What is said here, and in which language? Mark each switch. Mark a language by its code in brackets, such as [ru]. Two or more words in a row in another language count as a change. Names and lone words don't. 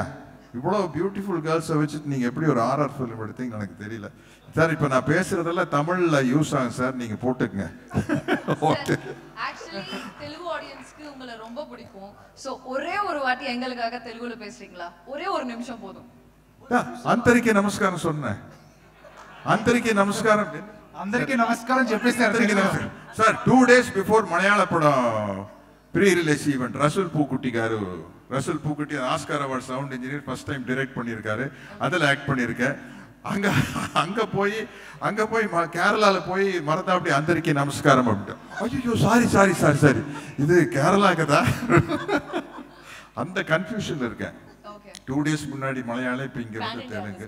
[ta] இவ்வளோ [en] beautiful girls [ta] வச்சுட்டு நீங்கள் எப்படி ஒரு ஆர்ஆர் ஃபிலிம் எடுத்தீங்கன்னு எனக்கு தெரியல சார். இப்போ நான் பேசுறதெல்லாம் தமிழில் யூஸ் ஆகும் சார், நீங்கள் போட்டுக்குங்க. ஓகே. ஆக்சுவலி தெலுங்கு ஆடியன்ஸ்க்கு உங்களை ரொம்ப பிடிக்கும். ஸோ ஒரே ஒரு வாட்டி எங்களுக்காக தெலுங்குல பேசுறீங்களா? ஒரே ஒரு நிமிஷம் போதும். [te] అందరికీ నమస్కారం சொன்னேன். అందరికీ నమస్కారం. అందరికీ నమస్కారం చెప్పేసి అందరికీ నమస్కారం సార్. [en] 2 days before [te] మలయాళ పడం [en] pre release event [te] రసూల్ పూకుట్టి గారు, [ta] ரசூல் பூக்குட்டி [en] Oscar award sound engineer first time direct [ta] பண்ணியிருக்காரு. அதில் ஆக்ட் பண்ணியிருக்கேன். அங்கே போய் கேரளாவில் போய் மறந்தாப்படி [te] అందరికీ నమస్కారం [ta] அப்படின்ட்டு. ஐயோ சாரி இது கேரளாக்கு தான். அந்த கன்ஃபியூஷன் இருக்கேன். 2 days முன்னாடி மலையாளம், இப்போ இங்கே வந்து தெலுங்கு.